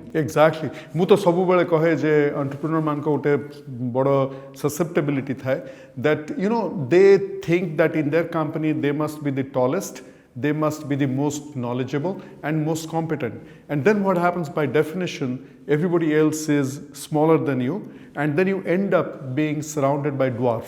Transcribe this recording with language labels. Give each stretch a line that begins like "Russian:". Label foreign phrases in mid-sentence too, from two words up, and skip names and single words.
English: एक्जाक्टली
Odia: ମୁ ତ ସବୁ ବେଳେ କହେ ଯେ ଏଣ୍ଟରପ୍ରେନ୍ୟୋର ମାନ କୁ ଗୋଟେ ବଡ଼ ସସେପ୍ଟେବିଲିଟି ଥାଏ
English: that you know they think that in their company they must be the tallest they must be the most knowledgeable and most competent. And then what happens by definition, everybody else is smaller than you, and then you end up being surrounded by dwarfs.